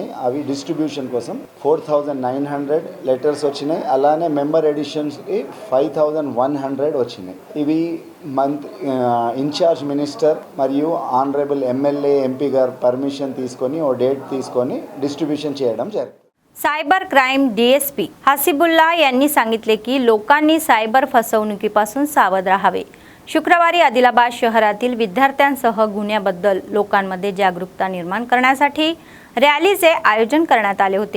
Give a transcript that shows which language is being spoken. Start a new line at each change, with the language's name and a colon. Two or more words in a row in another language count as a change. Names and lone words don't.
Telugu: అవి డిస్ట్రిబ్యూషన్ కోసం 4,900 లెటర్స్ వచ్చినాయి. అలానే మెంబర్ ఎడిషన్స్కి 5,100 వచ్చినాయి. ఇవి
English: in-charge minister
Telugu: మరియు
English: honourable MLA MP
Telugu: గారు పర్మిషన్ తీసుకొని ఓ డేట్ తీసుకొని డిస్ట్రిబ్యూషన్ చేయడం జరిగింది.
English: cyber crime
Marathi: DSP हसीबुल्ला यांनी सांगितले की लोकांनी सायबर फसवणुकीपासून सावध राहावे. शुक्रवारी आदिलाबाद शहरातील विद्यार्थ्यांसह गुन्ह्याबद्दल लोकांमध्ये जागरूकता निर्माण करण्यासाठी रॅलीचे आयोजन करण्यात आले होते.